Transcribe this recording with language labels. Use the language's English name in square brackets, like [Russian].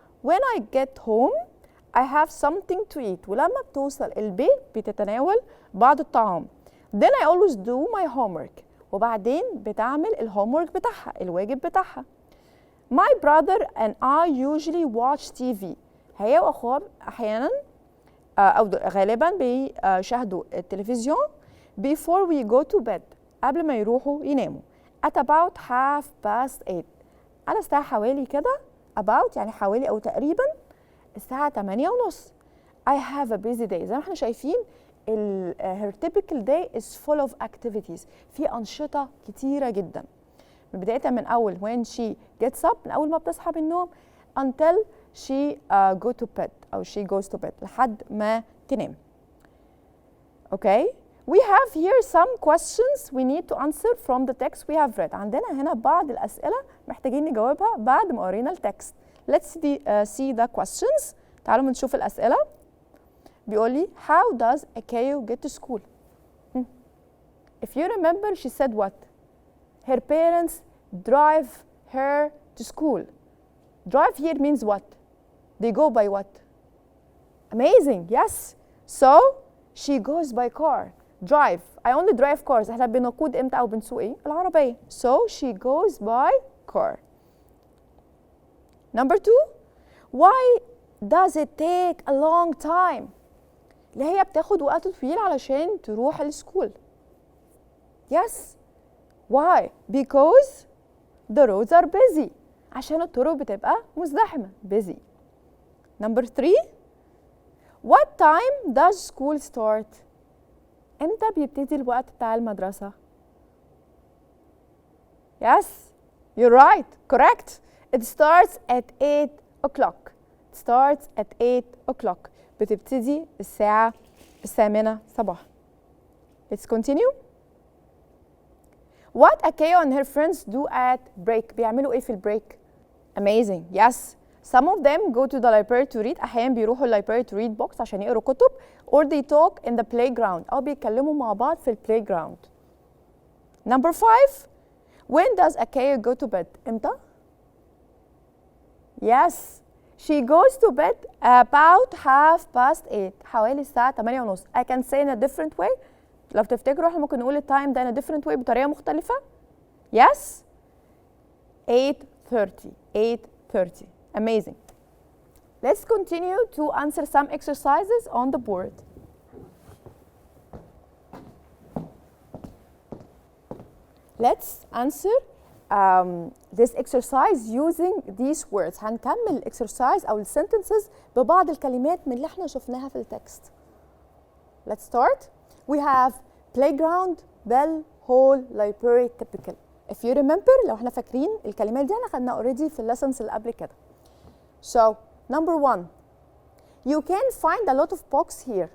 [English] When I get home I have something to eat. [Arabic] ولما بتوصل البيت بتتناول بعض الطعام. [English] Then I always do my homework. [Arabic] وبعدين بتعمل الهومورك بتاعها، الواجب بتاعها. [English] My brother and I usually watch TV. [Arabic] هي وأخوها أحيانا أو غالبا بيشاهدوا التلفزيون [English] before we go to bed. [Arabic] قبل ما يروحوا يناموا. [English] At about 8:30. [Arabic] على الساعة حوالي كده about يعني حوالي أو تقريبا الساعة 8:30. [English] I have a busy day. [Arabic] زي ما احنا شايفين [English] her typical day is full of activities. [Arabic] في أنشطة كتيرة جدا. بداية من أول [English] when she gets up، [Arabic] من أول ما بتصحى من النوم [English] until she go to bed [Arabic] أو [English] she goes to bed [Arabic] لحد ما تنام. Okay. [English] We have here some questions we need to answer from the text we have read. [Arabic] عندنا هنا بعض الأسئلة محتاجين نجاوبها بعد ما قرينا التكست. [English] Let's see the questions. [Arabic] تعالوا نشوف الأسئلة. بيقول لي [English] how does Akayo get to school? If you remember she said what? Her parents drive her to school. Drive here means what? They go by what? Amazing, yes. So she goes by car. Drive. I only drive cars. [Arabic] احنا بنقود امتى او بنسوق ايه؟ العربية. [English] So she goes by car. Number 2. Why does it take a long time? [Arabic] اللي هي بتاخد وقت طويل علشان تروح السكول. [English] Yes. Why? Because the roads are busy. [Arabic] عشان الطرق بتبقى مزدحمة. [English] Busy. Number 3. What time does school start? [Arabic] امتى بيبتدي الوقت بتاع المدرسة؟ [English] Yes, you're right. Correct. It starts at 8 o'clock. It starts at 8 o'clock. [Arabic] بتبتدي الساعة 8 صباحا. [English] Let's continue. What Akeo and her friends do at break. [Arabic] بيعملوا ايه في البريك؟ [English] Amazing. Yes. Some of them go to the library to read. [Arabic] أحيانا بيروحوا library [English] to read books [Arabic] عشان يقروا كتب. [English] Or they talk in the playground. [Arabic] أو بيتكلموا مع بعض في playground. [English] Number 5. When does Akeo go to bed? إمتى؟ Yes. She goes to bed about 8:30. [Arabic] حوالي الساعة 8:30. [English] I can say in a different way. [Arabic] لو تفتكروا احنا ممكن نقول التايم ده [English] in a different way [Arabic] بطريقة مختلفة. [English] Yes. 8:30. 8:30. Amazing. Let's continue to answer some exercises on the board. Let's answer this exercise using these words. [Arabic] هنكمل الexercise أو الsentences ببعض الكلمات من اللي احنا شفناها في التكست. [English] Let's start. We have playground, bell, hall, library, typical. If you remember, [Arabic] لو احنا فاكرين الكلمات دي احنا خدناها already في lessons اللي قبل كده. [English] So, number 1. You can find a lot of books here.